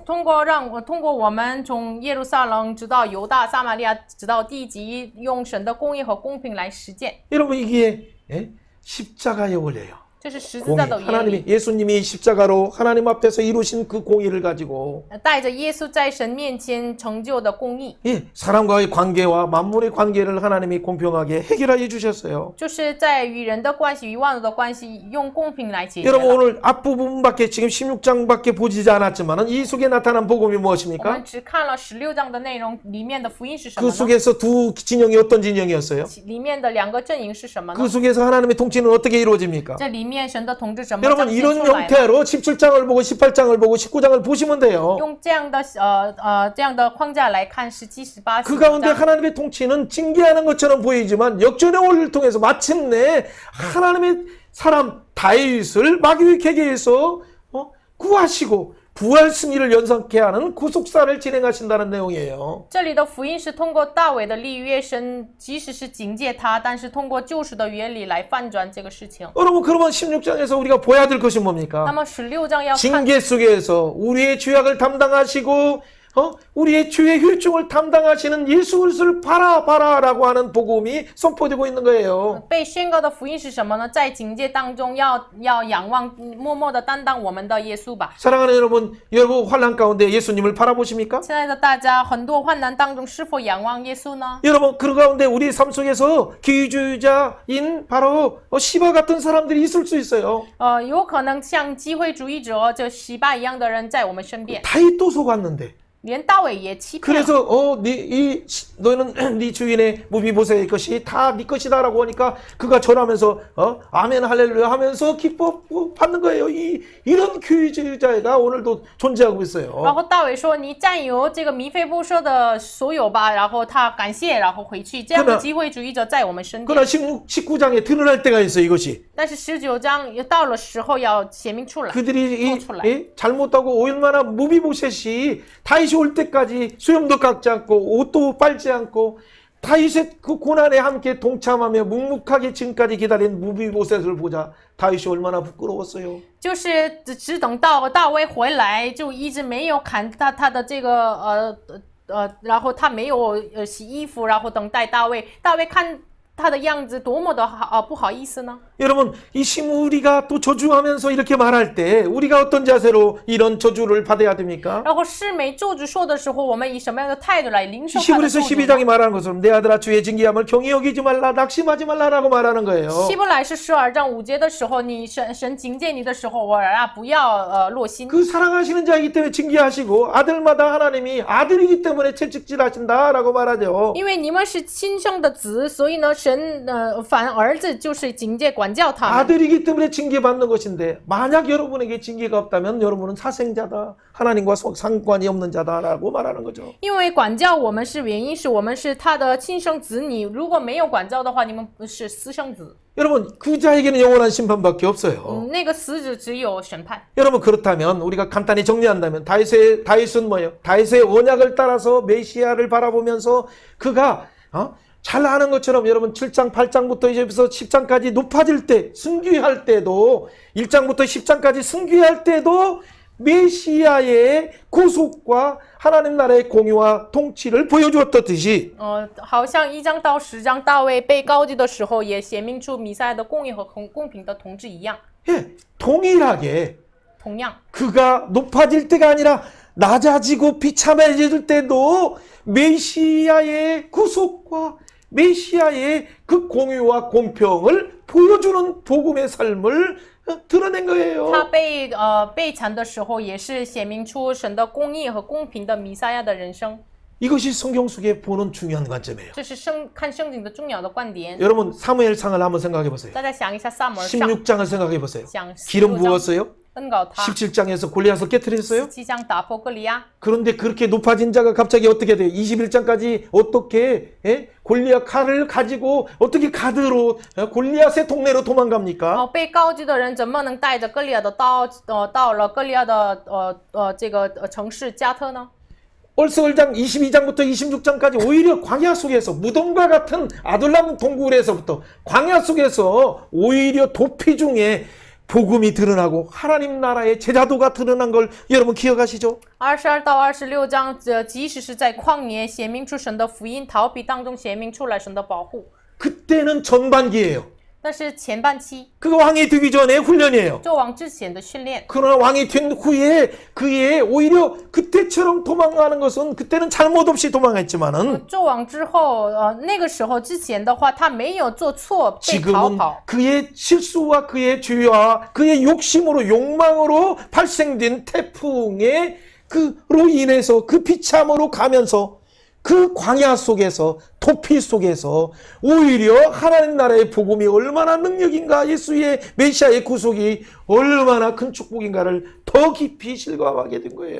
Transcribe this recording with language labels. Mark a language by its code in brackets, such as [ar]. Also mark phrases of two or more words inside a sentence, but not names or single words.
[zh] 通过我们从耶路撒冷直到犹大、撒玛利亚，直到地极，用神的公义和公平来实践。 [ko] 여러분 이게 십자가의 원리예요. [zh] 这是十字 [ko] 공의. [zh] 架的原理。 [ko] 하나님이 예수님이 십자가로 하나님 앞에서 이루신 그 공의를 가지고 [zh] 带着耶稣在神面前成就的公义， [ko] 예, 사람과의 관계와 만물의 관계를 하나님이 공평하게 해결하여 주셨어요. [zh] 就是在与人的关系、与万物的关系，用公平来解决 [ko] 여러분 [zh] 了。 [ko] 오늘 앞부분밖에 지금 16장밖에 보지 않았지만 이 속에 나타난 복음이 [zh] 我 [ko] 무엇입니까? [zh] 们只看了16章的内容，里面的福音是什么 [ko] 그 [zh] 呢？ [ko] 속에서 두 진영이 어떤 진영이었어요? [zh] 里面的两个阵营是什么呢？ [ko] 그 속에서 하나님의 통치는 어떻게 이루어집니까? [zh] 这里面神的统治怎么彰 [ko] 여러분 [zh] 显 [ko] 이런 [zh] 出来的？ [ko] 형태로 17장을 보고 18장을 보고 19장을 보시면 돼요. [zh] 用这样的框架来看17、18、 [ko] 그 가운데 [zh] 19章。 [ko] 하나님의 통치는 징계하는 것처럼 보이지만 역전의 원리를 통해서 마침내 하나님의 사람 다윗을 마귀의 계계에서 구하시고 부활 승리를 연상케 하는 구속사를 진행하신다는 내용이에요. [zh] 这里的福音是通过大卫的立约，神即使是警戒他，但是通过救赎的原理来翻转这个事情。 [ko] 여러분 그러면 16장에서 우리가 보아야 될 것이 [zh] 那 [ko] 뭡니까? [zh] 么16章要看 [ko] 징계 속에서 우리의 죄악을 담당하시고 우리의 죄의 혈중을 담당하시는 예수 그리스도를 바라라고 하는 복음이 선포되고 있는 거예요. [zh] 被宣告的福音是什么呢？在警戒当中要仰望，默默的担当我们的耶稣吧。 [ko] 사랑하는 여러분 환난 가운데 예수님을 바라보십니까? [zh] 亲爱的大家，很多患难当中是否仰望耶稣呢？ [ko] 여러분 그 가운데 우리 삶 속에서 기회주의자인 바로 시바 같은 사람들이 있을 수 있어요. [zh] 有可能像机会主义者这西巴一样的人在我们身边， [ko] 다윗도 속았는데 [zh] 连大卫也欺骗了。 [ko] 그래서 너는 네 주인의 무비보셋의 것이 다 네 것이다라고 하니까 그가 절하면서 아멘 할렐루야 하면서 기뻐 받는 거예요. 이런 기회주의자가 오늘도 존재하고 있어요. [zh] 然后大卫说：“你占有这个米非波设的所有吧。” 然后他感谢，然后回去。这样的机会主义者在我们身边。 [ko] 그러나 19장에 드러날 때가 있어요. 이것이 [zh] 但是19章到了时候要显明出来。 [ko] 그들이 잘못하고 얼마나 무비보셋이 다윗이 올 때까지 수염도 깎지 않고 옷도 빨지 않고 다윗의 그 고난에 함께 동참하며 묵묵하게 지금까지 기다린 무비보셋을 보자 다윗이 얼마나 부끄러웠어요. [zh] 就是只等到大卫回来，就一直没有砍他的这个然后他没有洗衣服，然后等待大卫。大卫看他的样子多么的不好意思呢？ [ko] 여러분 이 시므리가 또 저주하면서 이렇게 말할 때 우리가 어떤 자세로 이런 저주를 받아야 됩니까? [zh] 然后示每咒诅说的时候，我们以什么样的态度来领受他的 [ko] 히브리서 [zh] 咒诅呢？ [ko] 12장이 말하는 것처럼 내 아들아 주의 징계함을 경히 여기지 말라 낙심하지 말라라고 말하는 거예요. [zh] 希伯来是12章5节的时候，你神警戒你的时候，我不要落心。 [ko] 그 사랑하시는 자이기 때문에 징계하시고 아들마다 하나님이 아들이기 때문에 채찍질하신다라고 말하죠. [zh] 因为你们是亲生的子，所以呢，神反儿子就是警戒管教他们。 [ko] 아들이기 때문에 징계받는 것인데 만약 여러분에게 징계가 없다면 여러분은 사생자다. 하나님과 상관이 없는 자다라고 말하는 거죠. [zh] 因为管教我们是原因是我们是他的亲生子女，如果没有管教的话，你们是私生子。 [ko] 여러분 그 자에게는 영원한 심판밖에 없어요. [zh] 那个死者只有审判。 [ko] 여러분 그렇다면 우리가 간단히 정리한다면 다윗은 뭐예요? 다윗의 언약을 따라서 메시아를 바라보면서 그가 잘 아는 것처럼 여러분 7장 8장부터 이제부터 10장까지 높아질 때 승귀할 때도 1장부터 10장까지 승귀할 때도 메시아의 구속과 하나님 나라의 공의와 통치를 보여주었듯이 [zh] 好像1章到10章大卫被高举的时候，也显明出弥赛亚的公义和公平的统治一样。 [ko] 예, 동일하게 [zh] 同样， [ko] 그가 높아질 때가 아니라 낮아지고 비참해질 때도 메시아의 구속과 메시아의 그 공유와 공평을 보여주는 복음의 삶을 드러낸 거예요. [zh] 他被缠的时候，也是显明出神的公义和公平的弥赛亚的人生。 [ko] 이것이 성경 속에 보는 중요한 관점이에요. [zh] 这是看圣经的重要的观点。 [ko] 여러분 사무엘상을 한번 생각해 보세요. [zh] 大家想一下撒母耳上， [ko] 16장을 생각해 보세요. [zh] 想 [ko] 기름 [zh] 16章 [ko] 부었어요. [zh] 恩膏他， [ko] 17장에서 골리앗을 깨뜨렸어요. [zh] 17장 打破歌利亚。 [ko] 그런데 그렇게 높아진 자가 갑자기 어떻게 돼요? 21장까지 어떻게 골리앗 칼을 가지고 어떻게 가드로 골리앗의 동네로 도망갑니까? [zh] 被高举的人怎么能带着歌利亚的刀，到了歌利亚的这个城市加特呢？ [ko] 얼스월장 22장부터 26장까지 오히려 광야 속에서 무덤과 같은 아둘람 동굴에서부터 광야 속에서 오히려 도피 중에 복음이 드러나고 하나님 나라의 제자도가 드러난 걸 여러분 기억하시죠? [zh] 22 到26章，即使是在旷野显明出神的福音，逃避当中显明出来神的保护。 [ko] 그때는 전반기예요. [zh] 但是前半期， [ko] 그 왕이 되기 전에 훈련이에요. [zh] 做王之前的训练。 [ko] 그러나 왕이 된 후에 그의 오히려 그때처럼 도망가는 것은 그때는 잘못 없이 도망했지만은 [zh] 做王之后，那个时候之前的话，他没有做错，被逃 [ko] 지금은 [zh] 跑。 [ko] 그의 실수와 그의 죄와 그의 욕심으로 욕망으로 발생된 태풍의 그로 인해서 그 비참으로 가면서 그 광야 속에서 도피 속에서 오히려 하나님 나라의 복음이 얼마나 능력인가 예수의 메시아의 구속이 얼마나 큰 축복인가를 더 깊이 실감하게 된 거예요.